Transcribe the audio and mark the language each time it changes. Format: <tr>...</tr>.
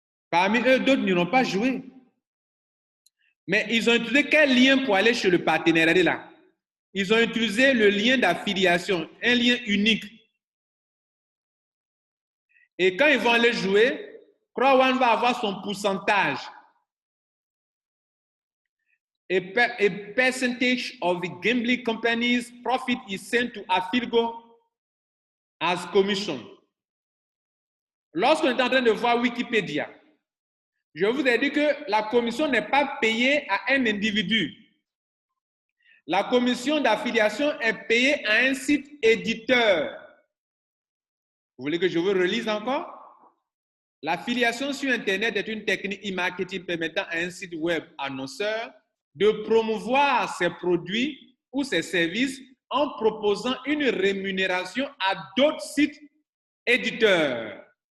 <fr>Parmi eux, d'autres n'ont pas joué. Mais ils ont utilisé quel lien pour aller chez le partenaire? Regardez là. Ils ont utilisé le lien d'affiliation, un lien unique. Et quand ils vont aller jouer, CrowdOne va avoir son pourcentage.</fr> <en>A percentage of the gambling company's profit is sent to Affiligo as commission.</en> <fr>Lorsqu'on est en train de voir Wikipédia, je vous ai dit que la commission n'est pas payée à un individu. La commission d'affiliation est payée à un site éditeur. Vous voulez que je vous relise encore? L'affiliation sur Internet est une technique e-marketing permettant à un site web annonceur de promouvoir ses produits ou ses services en proposant une rémunération à d'autres sites éditeurs.</fr>